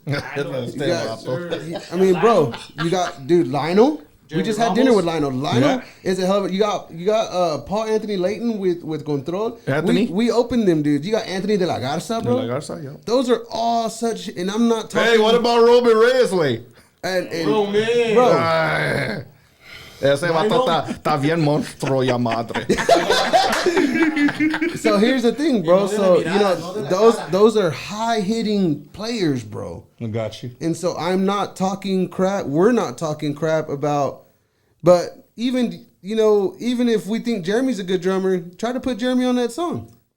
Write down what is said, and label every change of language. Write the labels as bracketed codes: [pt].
[en] You got, I mean, bro, you got, dude, Lionel. We just had dinner with Lionel. Lionel is a hell of a, you got Paul Anthony Layton with Control. Anthony? We opened them, dude. You got Anthony de la Garza, bro. De la Garza, yeah. Those are all such, and I'm not talking. Hey, what about Robin Reyes, way? And man. bro, [es] Ese vato está bien monstruo, ya madre. [en] so here's the thing, bro. So you know those are high hitting players, bro. I got you. And so I'm not talking crap. We're not talking crap about. But even if we think Jeremy's a good drummer, try to put Jeremy on that song.